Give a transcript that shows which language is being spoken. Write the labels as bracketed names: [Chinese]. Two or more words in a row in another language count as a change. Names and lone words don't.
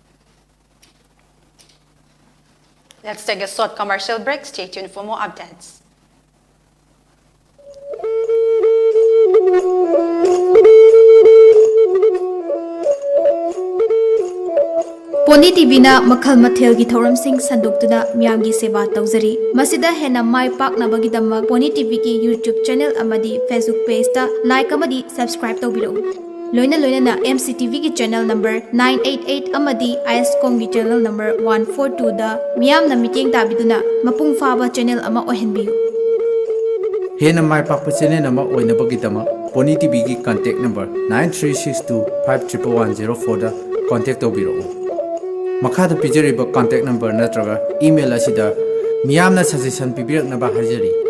[English] Let's take a short commercial break. Stay tuned for more updates. [Manipuri] Pony TV na makhal mathel gi thoram sing sandukuna miyam gi seba tawjari masida hena mai pak na bagi damak Pony TV ki YouTube channel amadi Facebook page ta like amadi subscribe tawbiro loina na MCTV ki [English] channel number [Manipuri] 988 amadi ISCOM gi [English] channel number [Manipuri] 142 da miyam na meeting tabiduna mapung faba channel ama ohenbiyu hena mai pak channel ama oina bagi damak Pony TV ki [English] contact number [Manipuri] 9362511104 da contact tawbiro Makada pijariba [English] contact number [Manipuri] natraga email asida miyamna suggestion pibiraknaba harjari